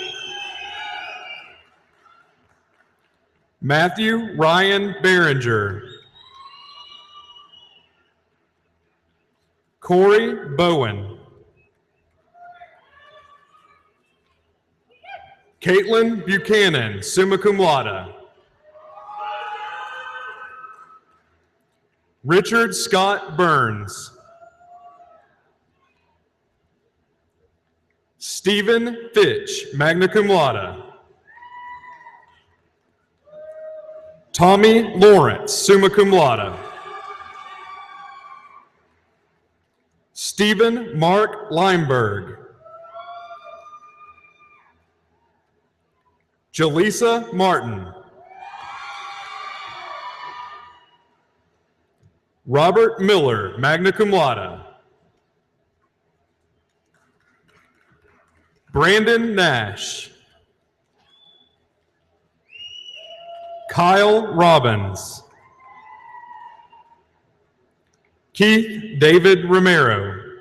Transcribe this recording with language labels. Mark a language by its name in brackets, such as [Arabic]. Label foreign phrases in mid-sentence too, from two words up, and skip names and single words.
[English] Matthew Ryan Behringer. Corey Bowen. Caitlin Buchanan, [Latin] summa cum laude. [English] Richard Scott Burns. Stephen Fitch, [Latin] magna cum laude. [English] Tommy Lawrence, [Latin] summa cum laude. [English] Stephen Mark Lineberg. Jaleesa Martin. Robert Miller, [Latin] magna cum laude. [English] Brandon Nash. Kyle Robbins. Keith David Romero.